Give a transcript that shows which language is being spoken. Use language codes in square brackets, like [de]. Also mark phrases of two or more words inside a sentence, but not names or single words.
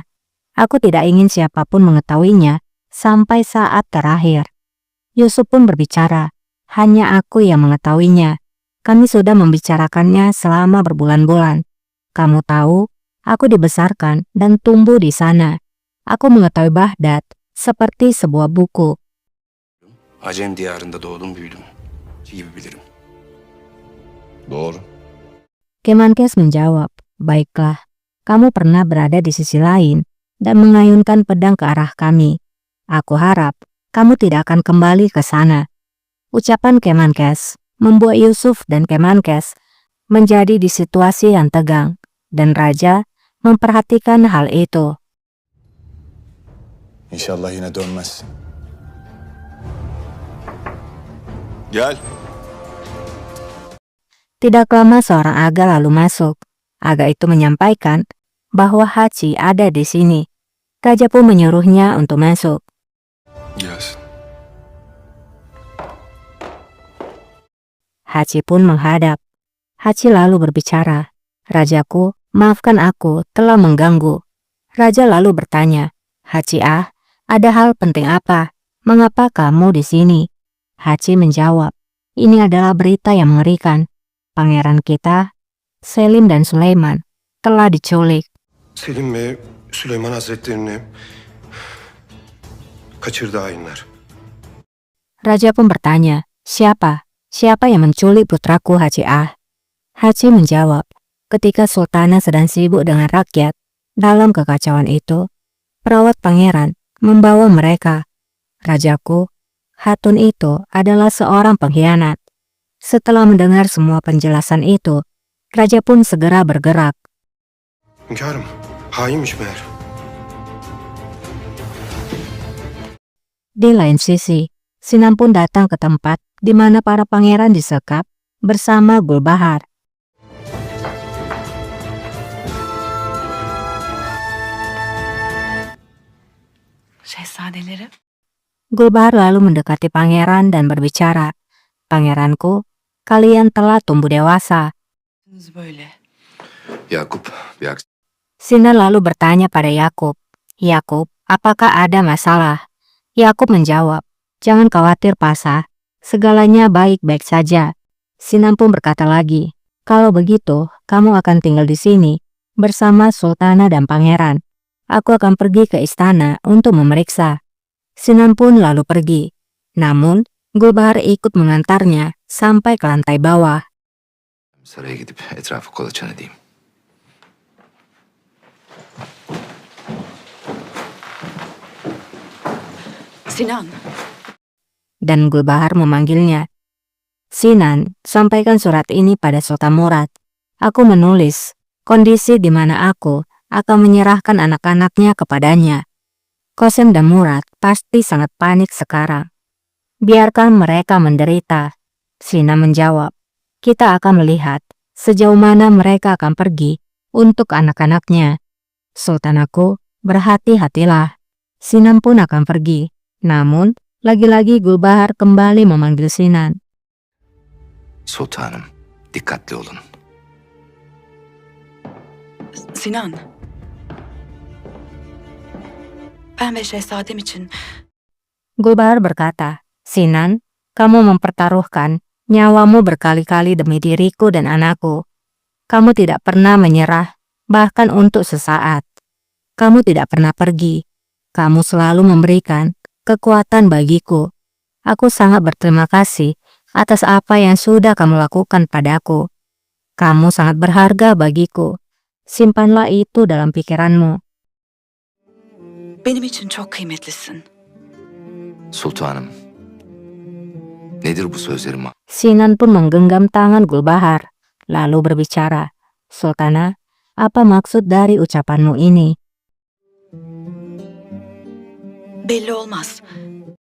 [id] Aku tidak ingin siapapun mengetahuinya sampai saat terakhir. Yusuf pun berbicara, hanya aku yang mengetahuinya. Kami sudah membicarakannya selama berbulan-bulan. Kamu tahu, aku dibesarkan dan tumbuh di sana. Aku mengetahui Baghdad seperti sebuah buku. [tr] Acem diyarında doğdum büyüdüm gibi bilirim. Doğru. [id] Kemenkes menjawab, baiklah, kamu pernah berada di sisi lain dan mengayunkan pedang ke arah kami. Aku harap kamu tidak akan kembali ke sana. Ucapan Kemenkes membuat Yusuf dan Kemenkes menjadi di situasi yang tegang, dan raja memperhatikan hal itu. [tr] İnşallah yine dönmezsin. Gel. [id] Tidak lama seorang aga lalu masuk. Aga itu menyampaikan bahwa Haji ada di sini. Raja pun menyuruhnya untuk masuk. [tr] Gelsin. [id] Haji pun menghadap. Haji lalu berbicara, rajaku, maafkan aku telah mengganggu. Raja lalu bertanya, Haji ada hal penting apa? Mengapa kamu di sini? Haji menjawab, ini adalah berita yang mengerikan. Pangeran kita, Selim dan Sulaiman, telah diculik. [tr] Selim ve Süleyman Hazretlerini kaçırdı hainler. [id] Raja pun bertanya, siapa? Siapa yang menculik putraku Haji Haji menjawab, Ketika Sultana sedang sibuk dengan rakyat, dalam kekacauan itu, perawat pangeran membawa mereka. Rajaku, Hatun itu adalah seorang pengkhianat. Setelah mendengar semua penjelasan itu, raja pun segera bergerak. [tr] Hünkârım, hainmiş meğer. [id] Di lain sisi, Sinan pun datang ke tempat di mana para pangeran disekap bersama Gulbahar. [tr] Şehzadelerim. [id] Gulbahar lalu mendekati pangeran dan berbicara, "Pangeranku, kalian telah tumbuh dewasa." [tr] Böyle. Yakup bir aksi. [id] Sinan lalu bertanya pada Yakub, "Yakub, apakah ada masalah?" Yakub menjawab, "Jangan khawatir, Pasah. Segalanya baik-baik saja." Sinan pun berkata lagi, "Kalau begitu, kamu akan tinggal di sini bersama Sultana dan pangeran. Aku akan pergi ke istana untuk memeriksa." Sinan pun lalu pergi. Namun, Gulbahar ikut mengantarnya sampai ke lantai bawah. [tr] Saraya gidip etrafı kolaçan edeyim. Sinan. [id] Dan Gulbahar memanggilnya. "Sinan, sampaikan surat ini pada Sultan Murad. Aku menulis kondisi di mana aku akan menyerahkan anak-anaknya kepadanya." Qasim dan Murad pasti sangat panik sekarang. "Biarkan mereka menderita." Sinan menjawab, "Kita akan melihat sejauh mana mereka akan pergi untuk anak-anaknya. Sultan aku, berhati-hatilah." Sinan pun akan pergi. Namun, lagi-lagi Gulbahar kembali memanggil Sinan. [tr] Sultanım, dikkatli olun. Sinan. Ben ve şehzadem için [id] Gulbahar berkata, "Sinan, kamu mempertaruhkan nyawamu berkali-kali demi diriku dan anakku. Kamu tidak pernah menyerah, bahkan untuk sesaat. Kamu tidak pernah pergi. Kamu selalu memberikan kekuatan bagiku. Aku sangat berterima kasih atas apa yang sudah kamu lakukan padaku. Kamu sangat berharga bagiku. Simpanlah itu dalam pikiranmu." [tr] benim için çok kıymetlisin. Sultanım, nedir bu sözlerim? [id] Sinan pun menggenggam tangan Gulbahar, lalu berbicara, "Sultana, apa maksud dari ucapanmu ini?" [tr] Belli olmaz.